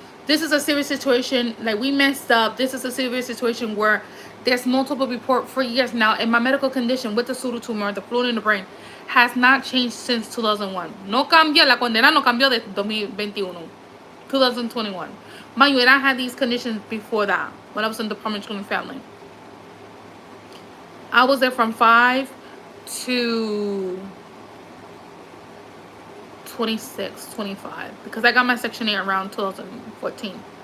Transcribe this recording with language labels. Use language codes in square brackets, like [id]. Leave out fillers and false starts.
[en] This is a serious situation. Like, we messed up. This is a serious situation where there's multiple report for years now. And my medical condition with the pseudotumor, the fluid in the brain, has not changed since 2001. [es] No cambió, la condena no cambió de 2021. 2021. [en] Mind you, and I had these conditions before that when I was in the Department of Children and Family. I was there from 5 to 26, 25, because I got my Section 8 around 2014.